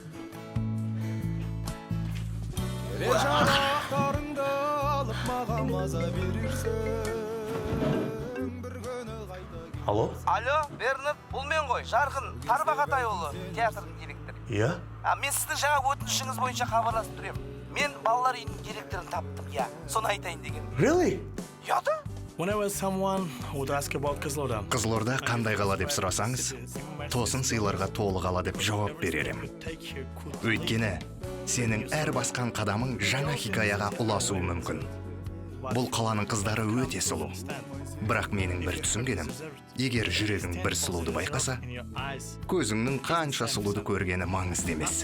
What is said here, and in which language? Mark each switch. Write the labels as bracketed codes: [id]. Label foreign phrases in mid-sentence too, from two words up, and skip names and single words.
[kk] Келе жарақтарыңды алып маған маза берерсің, бір күні қайта. Алло? Алло, Бернард, бұл мен ғой, Жарқын Тарбағатайұлы, театрдың директоры. Иә? Мен сіздің жаңа өтінішіңіз бойынша хабарласып тұрем. Мен балалар үйінің директорын таптым, я. Соны айтайын деген. [en] Really? [kk] Яды? [en] Whenever someone would ask about Қызылорда. [kk] Қызылорда қандай қала деп сұрасаңыз, тосын сыйларға толы қала деп жауап берерім. Өйткені, сенің әр басқан қадамың жаңа хикаяға ұласуы мүмкін. Бұл қаланың қыздары өте сұлу. Бірақ менің бір түсінгенім, егер жүрегің бір сұлуды байқаса, көзіңнің қанша сұлуды көргені маңызды емес.